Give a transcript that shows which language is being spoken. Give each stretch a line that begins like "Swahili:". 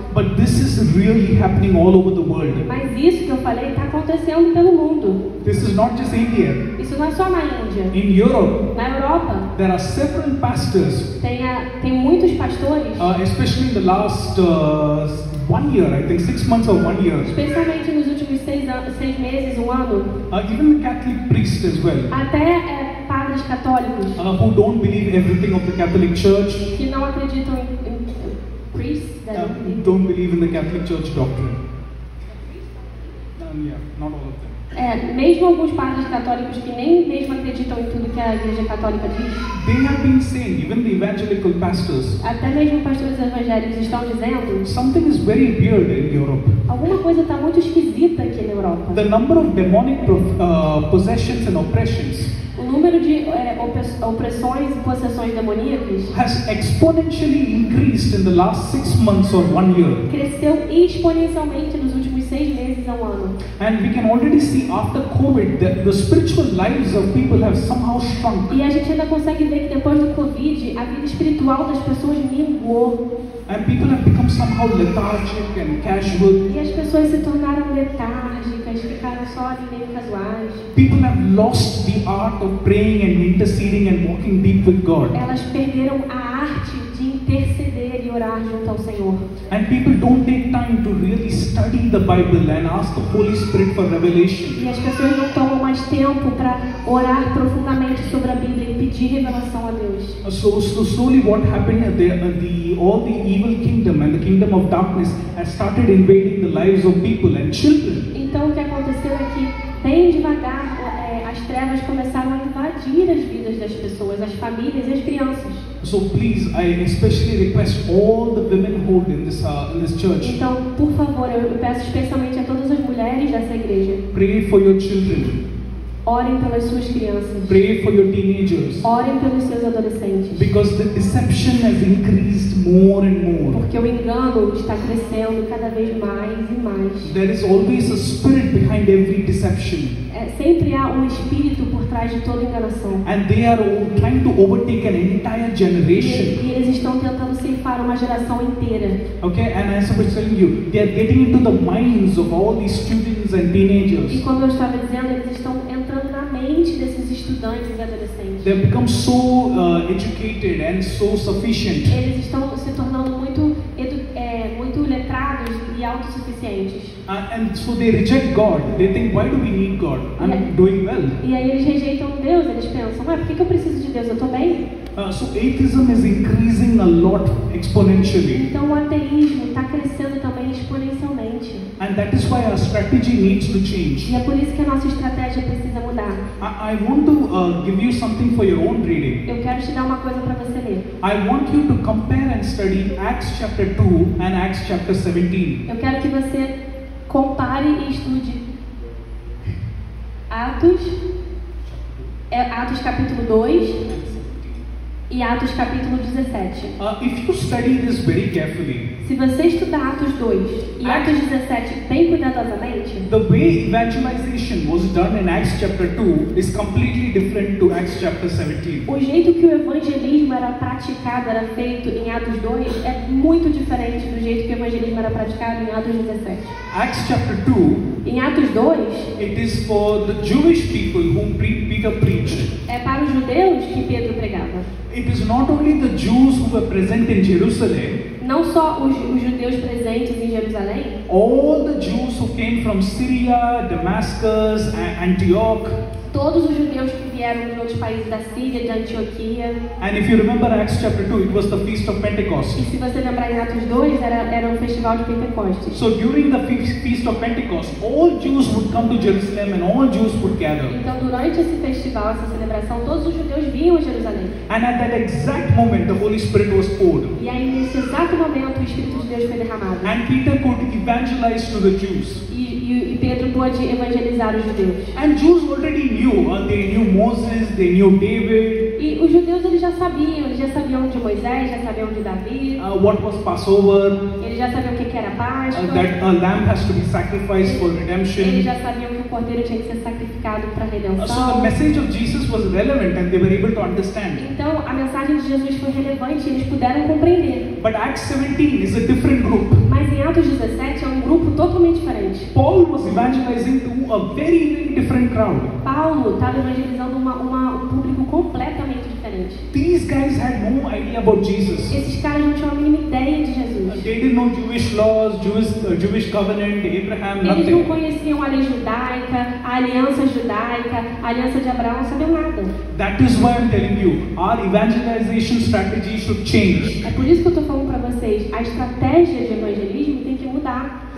English: But this is really happening all over the world.
Portuguese: Mas isso que eu falei está acontecendo pelo mundo.
English: This is not just India.
Portuguese: Isso não é só na Índia.
English: In Europe,
Portuguese: Na Europa,
English: there are several pastors,
Portuguese: tem muitos pastores,
English: especially in the last 1 year, I think 6 months or 1 year,
Portuguese: especialmente nos últimos 6 meses, um ano,
English: even the Catholic priests as well,
Portuguese: até padres católicos
English: who don't believe everything of the Catholic Church,
Portuguese: que não acreditam em priests,
English: don't believe in the Catholic Church doctrine. Yeah, not all of them.
Portuguese: mesmo alguns padres católicos que nem mesmo acreditam em tudo que a Igreja Católica diz,
English: They have been saying, even the evangelical pastors,
Portuguese: até mesmo pastores evangélicos estão dizendo,
English: something is very weird in Europe.
Portuguese: alguma coisa está muito esquisita aqui na Europa.
English: The number of demonic possessions and oppressions
Portuguese: O número de opressões e possessões demoníacas
English: has exponentially increased in the last 6 months or 1 year.
Portuguese: cresceu exponencialmente nos últimos 6 meses a um ano.
English: And we can already see after COVID that the spiritual lives of people have somehow shrunk.
Portuguese: E a gente ainda consegue ver que depois do Covid, a vida espiritual das pessoas minguou.
English: And people have become somehow lethargic and casual.
Portuguese: E as pessoas se tornaram letárgicas, ficaram só ali meio casuais.
English: People have lost the art of praying and interceding and walking deep with God.
Portuguese: Elas perderam a arte de interceder e orar junto ao Senhor.
English: And people don't take time to really study the Bible and ask the Holy Spirit for revelation.
Portuguese: E as pessoas não tomam mais tempo para orar profundamente sobre a Bíblia e pedir revelação a Deus.
English: So slowly what happened, all the evil kingdom and the kingdom of darkness has started invading the lives of people and children.
Portuguese: Então o que aconteceu é que, bem devagar, as trevas começaram a invadir invadir as vidas das pessoas, as famílias e as crianças.
English: So please, I especially request all the womenhood in this church.
Portuguese: Então, por favor, eu peço especialmente a todas as mulheres dessa igreja.
English: Pray for your children.
Portuguese: Orem pelas suas crianças.
English: Pray for your teenagers.
Portuguese: Orem pelos seus adolescentes.
English: Because the deception has increased more and more.
Portuguese: Porque o engano está crescendo cada vez mais e mais.
English: There is always a spirit behind every deception.
Portuguese: Sempre há um espírito por trás de toda enganação.
English: And they are trying to overtake an entire generation.
Portuguese: E eles estão tentando ceifar uma geração inteira.
English: Okay, and as I was telling you, they are getting into the minds of all these students and teenagers.
Portuguese: E como eu estava dizendo, eles estão entrando na mente desses estudantes e adolescentes.
English: They have become so educated and so sufficient.
Portuguese: Eles estão se tornando muito letrados e autossuficientes.
English: And so they reject God. They think, why do we need God? I'm doing well.
Portuguese: E aí eles rejeitam Deus. Eles pensam, por que eu preciso de Deus? Eu estou bem.
English: So atheism is increasing a lot exponentially.
Portuguese: Então o ateísmo está crescendo também exponencialmente.
English: And that is why our strategy needs to change.
Portuguese: E é por isso que a nossa estratégia precisa mudar.
English: I want to give you something for your own reading.
Portuguese: Eu quero te dar uma coisa para você ler.
English: I want you to compare and study Acts chapter 2 and Acts chapter 17.
Portuguese: Eu quero que você compare e estude Atos capítulo 2 e Atos capítulo 17.
English: If you study this very carefully,
Portuguese: se você estudar Atos 2 e Atos 17 bem cuidadosamente,
English: the way evangelization was done in Acts chapter 2 is completely different to Acts chapter 17.
Portuguese: O jeito que o evangelismo era praticado, era feito em Atos 2 é muito diferente do jeito que o evangelismo era praticado em Atos 17.
English: Acts chapter 2,
Portuguese: em Atos 2,
English: it is for the Jewish people whom Peter preached.
Portuguese: É para os judeus que Pedro pregava.
English: It is not only the Jews who were present in Jerusalem.
Portuguese: Não só os judeus presentes em Jerusalém.
English: All the Jews who came from Syria, Damascus, Antioch.
Portuguese: Todos os judeus que vieram de outros países da Síria, de Antioquia.
English: And if you remember Acts chapter 2, it was the feast of Pentecost.
Portuguese: E se você lembrar em Atos 2, era um festival de Pentecostes.
English: So during the feast of Pentecost, all Jews would come to Jerusalem and all Jews would gather.
Portuguese: Então durante esse festival, essa celebração, todos os judeus vinham a Jerusalém.
English: And at that exact moment, the Holy Spirit was poured.
Portuguese: E aí nesse exato momento, o Espírito de Deus foi derramado.
English: And Peter could evangelize to the Jews.
Portuguese: E Pedro pôde evangelizar os judeus.
English: And Jews already knew. They knew Moses, they knew David.
Portuguese: E os judeus eles já sabiam de Moisés, já sabiam de Davi.
English: What was Passover?
Portuguese: Eles já sabiam o que era Páscoa.
English: That a lamb has to be sacrificed for redemption.
Portuguese: Eles já sabiam que o cordeiro tinha que ser sacrificado para a redenção.
English: So the message of Jesus was relevant and they were able to understand.
Portuguese: Então a mensagem de Jesus foi relevante e eles puderam compreender.
English: But Acts 17 is a different group.
Portuguese: Mas em Atos 17 é um grupo totalmente diferente.
English: Paul was evangelizing to a very, very different crowd.
Portuguese: Paulo estava evangelizando um público completamente diferente.
English: These guys had no idea about Jesus.
Portuguese: Esses caras não tinham a mínima ideia de Jesus.
English: They didn't know Jewish laws, Jewish covenant, Abraham, nothing.
Portuguese: Eles não conheciam a lei judaica, a aliança judaica, a aliança de Abraão, não sabiam nada.
English: That is why I'm telling you, our evangelization strategy should change.
Portuguese: É por isso que eu estou falando para vocês, a estratégia de evangelismo tem que mudar.